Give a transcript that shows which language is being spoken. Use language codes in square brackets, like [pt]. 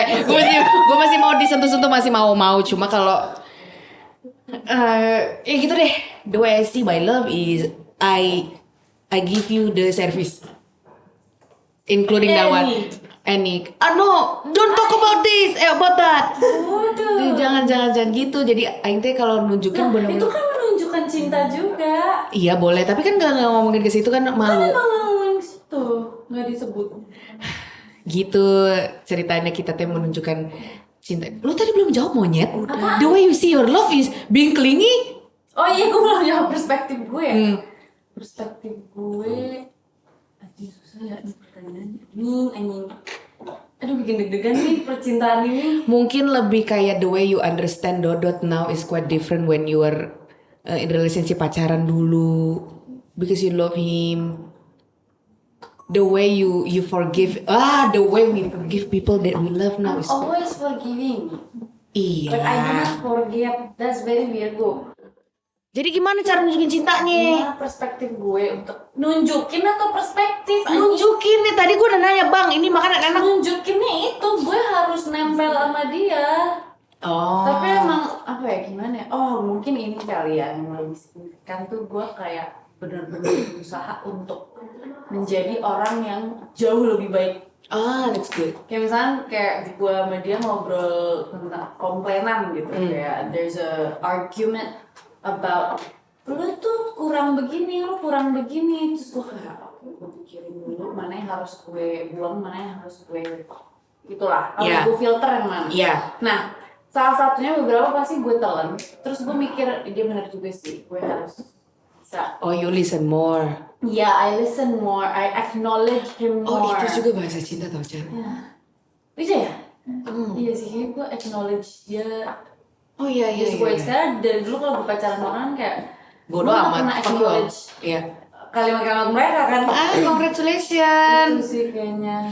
[id] Gue masih mau disentuh-sentuh, masih mau. Cuma kalau ya gitu deh. [en] The way I see my love is I give you the service, including that one. Any. No, don't talk about this. About that. [id] Waduh. Jangan gitu. Jadi aing teh kalau nunjukin bener-bener. Itu kan menunjukkan cinta juga. Iya boleh, tapi kan nggak ngomongin ke situ kan malu. Kan emang ngomongin situ, nggak disebut. Gitu ceritanya kita teh menunjukkan cinta. Lu tadi belum jawab monyet. [en] The way you see your love is being clingy. [id] Oh iya, gue belum jawab perspektif gue. Perspektif gue. Aduh susah ya ini pertanyaannya. Anjing. Aduh bikin deg-degan nih percintaan ini. Mungkin lebih kayak [en] the way you understand Dodot now is quite different when you were in relationship [id] pacaran dulu [en] because you love him. The way you forgive, the way we forgive people that we love now is Always forgiving. [id] iya. [en] But I do not forget. That's very weird, bro. [id] Jadi gimana cara nunjukin cintanya? Gimana perspektif gue untuk nunjukin atau perspektif? Nunjukin nih, tadi gue udah nanya bang, ini makanan enak. Nunjukinnya itu gue harus nempel sama dia. Oh. Tapi emang apa ya gimana? Oh mungkin ini kali ya yang lebih signifikan tuh gue kayak benar-benar berusaha untuk menjadi orang yang jauh lebih baik. [en] That's good. [id] Kayak misalnya kayak gue sama dia ngobrol tentang komplainan gitu, kayak [en] there's a argument about [id] lu tuh kurang begini, lu kurang begini, terus gue kayak gue pikirin dulu mana yang harus gue buang, mana yang harus gue itulah, harus gue filter yang mana. Nah salah satunya beberapa pasti gue telan, terus gue mikir dia benar juga sih, gue harus bisa. [en] Oh, you listen more. Yeah, I listen more, I acknowledge him more. [id] Oh, itu juga bahasa cinta tau Chan. Bisa ya? Iya sih, kayak gue acknowledge dia. Oh iya. Karena dari dulu kalau gue pacaran orang kayak bodoh gue gak amat. pernah acknowledge kalimat-kalimat mereka kan. [en] Congratulations [id] Itu sih kayaknya.